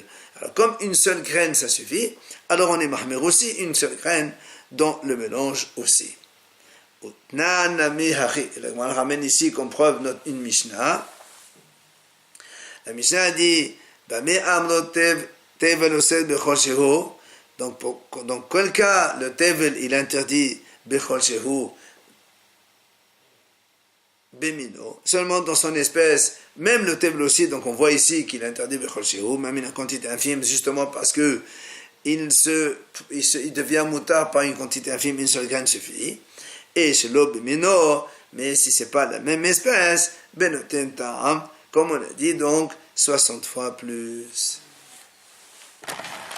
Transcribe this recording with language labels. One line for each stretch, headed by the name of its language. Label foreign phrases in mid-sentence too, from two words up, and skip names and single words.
French: Alors comme une seule graine ça suffit, alors on est mahmir aussi une seule graine dans le mélange aussi. On ramène ici comme preuve une Mishnah. La Mishnah dit donc dans quel cas le tevel il interdit
Hebrew: בכל שהוא במינו,
French: seulement dans son espèce, même le tevel aussi, donc on voit ici qu'il interdit
Hebrew: בכל שהוא,
French: même une quantité infime, justement parce que il devient moutar par une quantité infime, une seule graine suffit. Et chez l'obemino, mais si c'est pas la même espèce,
Hebrew: בנותן טעם,
French: comme on a dit, donc 60 fois plus.